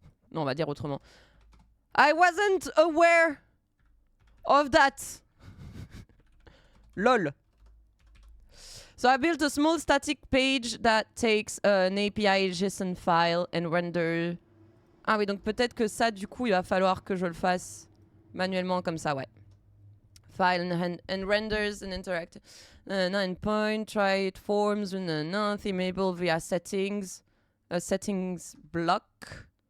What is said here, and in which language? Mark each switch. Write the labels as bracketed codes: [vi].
[fr] Non, on va dire autrement. [en] I wasn't aware of that. Lol. So I built a small static page that takes an API JSON file and render. [fr] Ah oui, donc peut-être que ça, du coup, il va falloir que je le fasse manuellement comme ça, ouais. [en] File and renders and interact. Endpoint, try it forms, themable via settings. Settings block.